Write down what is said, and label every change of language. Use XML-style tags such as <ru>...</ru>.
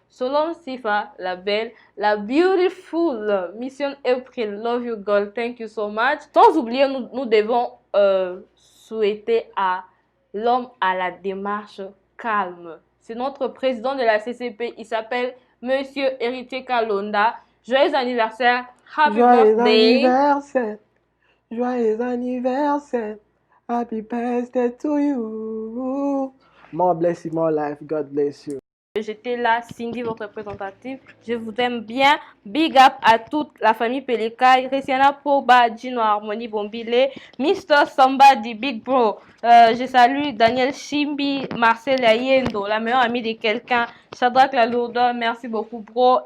<fr>Selon</fr> <en>Sifa,</en> <fr>la belle, la</fr> <en>beautiful Mission April, love you girl, thank you so much.</en> <fr>Sans oublier, nous devons souhaiter à l'homme à la démarche calme. C'est notre président de la CCP, il s'appelle Monsieur Héritier Kalonda. Joyeux anniversaire,</fr> <en>happy birthday.</en> <fr>Joyeux anniversaire,</fr> <en>happy birthday to you. More blessing, more life, God bless you.</en> <fr>J'étais là, Cindy, votre représentative. Je vous aime bien.</fr> <en>Big up</en> <fr>à toute la famille Pelikai, Resiana Poba, Gino Harmony Bombile, Mr.</fr> <en>Somebody, Big Bro.</en> <fr>Je salue Daniel Chimbi, Marcel Ayendo, la meilleure amie de quelqu'un, Shadrach la lourdeur, merci beaucoup, bro.</fr>